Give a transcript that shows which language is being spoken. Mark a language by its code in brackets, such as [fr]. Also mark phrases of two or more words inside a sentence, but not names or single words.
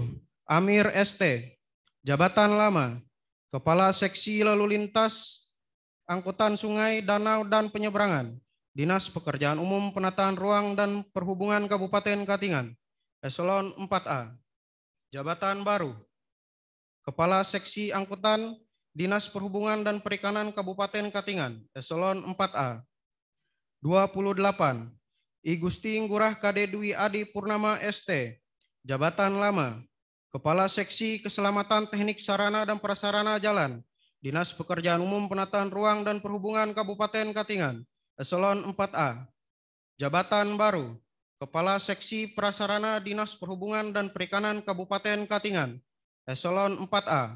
[id] Amir ST, Jabatan lama Kepala Seksi Lalu Lintas, Angkutan Sungai, Danau, dan Penyeberangan, Dinas Pekerjaan Umum, Penataan Ruang, dan Perhubungan Kabupaten Katingan, Eselon 4A. Jabatan baru Kepala Seksi Angkutan, Dinas Perhubungan dan Perikanan Kabupaten Katingan, Eselon 4A. 28. I Gusti Ngurah Kade Dwi Adi Purnama ST, Jabatan Lama, Kepala Seksi Keselamatan Teknik Sarana dan Prasarana Jalan, Dinas Pekerjaan Umum Penataan Ruang dan Perhubungan Kabupaten Katingan, Eselon 4A. Jabatan Baru, Kepala Seksi Prasarana Dinas Perhubungan dan Perikanan Kabupaten Katingan, Eselon 4A.